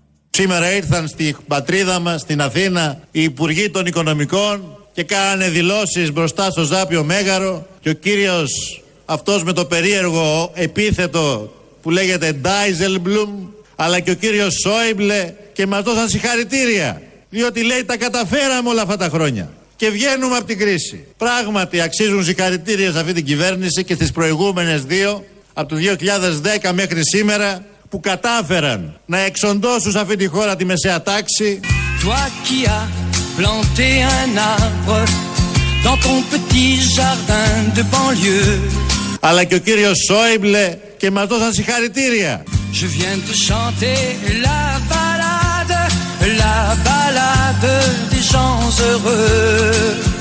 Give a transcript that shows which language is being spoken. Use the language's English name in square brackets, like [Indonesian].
[Greek] Σήμερα ήρθαν στη πατρίδα μας, στην Αθήνα, οι υπουργοί των οικονομικών και κάνανε δηλώσεις μπροστά στο Ζάπιο Μέγαρο και ο κύριος αυτός με το περίεργο επίθετο που λέγεται Ντάιζελμπλουμ, αλλά και ο κύριος Σόιμπλε, και μας δώσαν συγχαρητήρια, διότι λέει τα καταφέραμε όλα αυτά τα χρόνια και βγαίνουμε από την κρίση. Πράγματι αξίζουν συγχαρητήρια σε αυτή την κυβέρνηση και στις προηγούμενες δύο, από το 2010 μέχρι σήμερα, που κατάφεραν να εξοντώσουν σε αυτή τη χώρα τη μεσαία τάξη. [French] Toi qui a planté un arbre dans ton petit jardin de banlieue. [Greek] Αλλά και ο κύριος Σόιμπλε, και μας δώσαν συγχαρητήρια. [French] Je viens de chanter la balade des gens heureux.